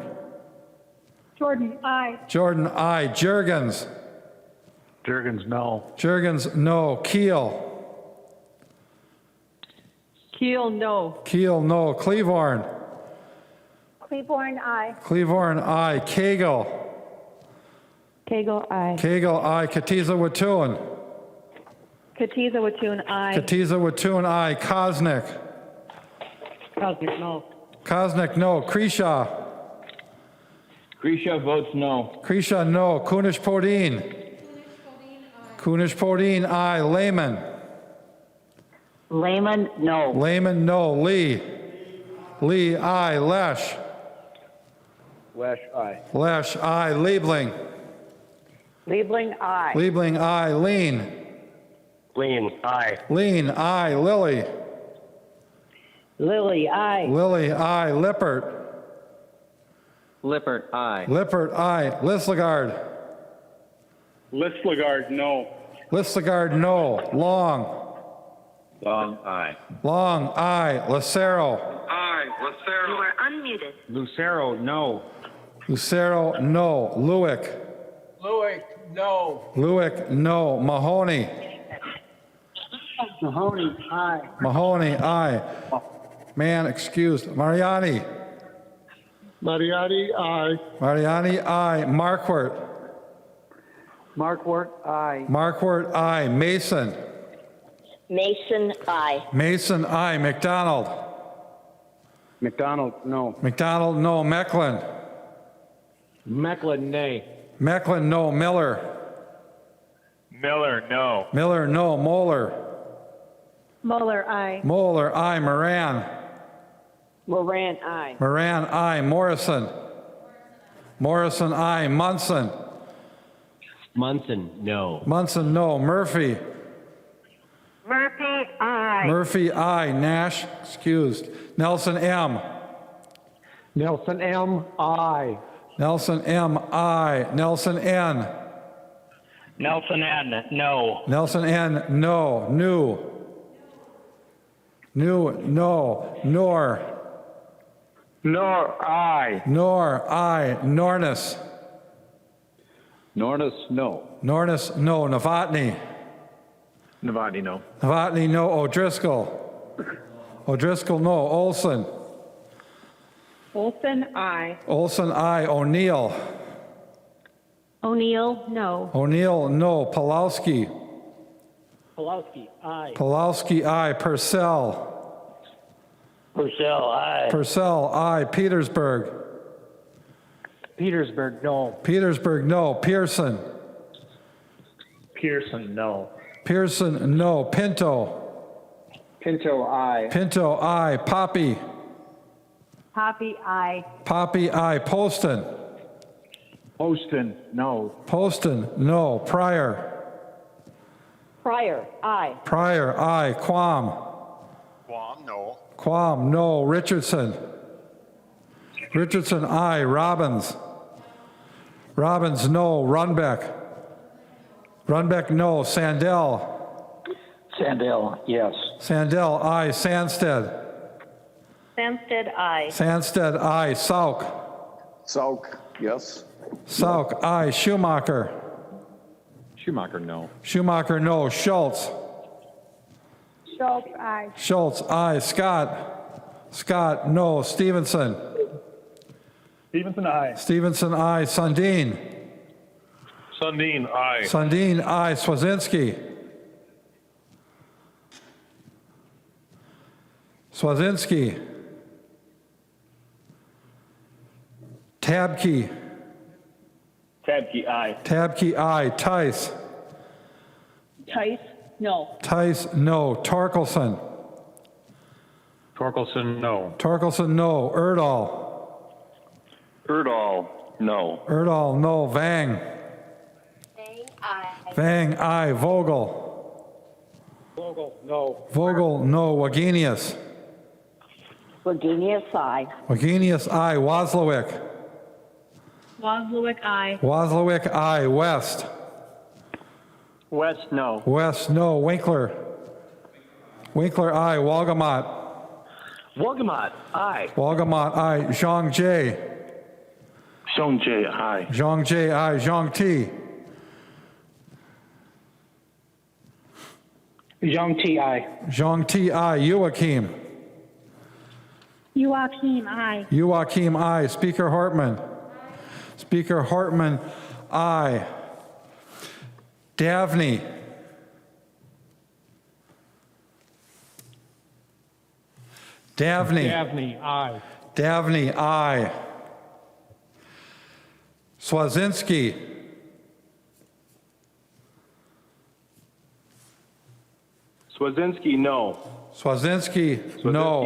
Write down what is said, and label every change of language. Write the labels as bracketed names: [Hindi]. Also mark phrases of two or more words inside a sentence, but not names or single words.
[English] Jordan, aye. Jordan, aye. Jurgens. Jurgens, no. Jurgens, no. Keel. Keel, no. Keel, no. Cleavorn. Cleaborn, aye. Cleavorn, aye. Cagle. Cagle, aye. Cagle, aye. Kotyza-Witthuhn. Kotyza-Witthuhn, aye. Kotyza-Witthuhn, aye. Kosnick. Cosmic, no. Kosnick, no. Kresha. Grisha votes no. Kresha, no. Kunish-Podine. Kunish-Podine, aye. Lehman. Lehman, no. Lehman, no. Lee. Lee, aye. Lesch. Lesch, aye. Lesch, aye. Liebling. Liebling, aye. Liebling, aye. Lean. Lean, aye. Lean, aye. Lilly. Lily, aye. Lilly, aye. Lippert. Lippert, aye. Lippert, aye. Lislegard. Listlegard, no. Lislegard, no. Long. Long, aye. Long, aye. Lucero. Aye. Lucero. You are unmuted. Lucero, no. Lucero, no. Lewick. Lewick, no. Lewick, no. Mahoney. Mahoney, aye. Mahoney, aye. Man excused. Mariani. Mariani, aye. Mariani, aye. Markwart. Markwart, aye. Markwart, aye. Mason. Mason, aye. Mason, aye. McDonald. McDonald, no. McDonald, no. Mecklin. Mecklin, nay. Mecklin, no. Miller. Miller, no. Miller, no. Moeller. Muller, aye. Moeller, aye. Moran. Moran, aye. Moran, aye. Morrison. Morrison, aye. Munson. Munson, no. Munson, no. Murphy. Murphy, aye. Murphy, aye. Nash, excused. Nelson M. Nelson M., aye. Nelson M, aye. Nelson N. Nelson N, no. Nelson N, no. New. New, no. Nor. Nor, aye. Nor, aye. Nornis. Nornis, no. Nornis, no. Novotny. Novotny, no. Novotny, no. O'Driscoll. O'Driscoll, no. Olson. Olson, aye. Olson, aye. O'Neill. O'Neill, no. O'Neill, no. Pulowski. Pulowski, aye. Pulowski, aye. Purcell. Purcell, aye. Purcell, aye. Petersburg. Petersburg, no. Petersburg, no. Pearson. Pearson, no. Pearson, no. Pinto. Pinto, aye. Pinto, aye. Poppy. Poppy, aye. Poppy, aye. Poston. Poston, no. Poston, no. Pryor. Pryor, aye. Pryor, aye. Quam. Guam, no. Quam, no. Richardson. Richardson, aye. Robbins. Robbins, no. Runbeck. Runbeck, no. Sandell. Sandell, yes. Sandell, aye. Sandsted. Samstead, aye. Sandsted, aye. Sauke. Sauke, yes. Sauke, aye. Schumacher. Schumacher, no. Schumacher, no. Schultz. Schultz, aye. Schultz, aye. Scott. Scott, no. Stevenson. Stevenson, aye. Stevenson, aye. Sundin. Sundin, aye. Sundin, aye. Swazinski. Swazinski. Tabke. Tabke, aye. Tabke, aye. Tice. Tice, no. Tice, no. Torkelson. Torkelson, no. Torkelson, no. Erdahl. Erdahl, no. Erdahl, no. Vang. Aye. Vang, aye. Vogel. Vogel, no. Vogel, no. Wagenius. Virginia, aye. Wagenius, aye. Wozlowick. Wozlowick, aye. Wozlowick, aye. West. West, no. West, no. Winkler. Winkler, aye. Walgamot. Wolgamott, aye. Walgamot, aye. Zhang J. Song J, aye. Zhang J, aye. Zhang T. Zhang T, aye. Zhang T, aye. Joachim. Joachim, aye. Joachim, aye. Speaker Hartman. Speaker Hartman, aye. Davney. Davney. Davney, aye. Davney, aye. Swazinski. Swazinski, no. Swazinski, no.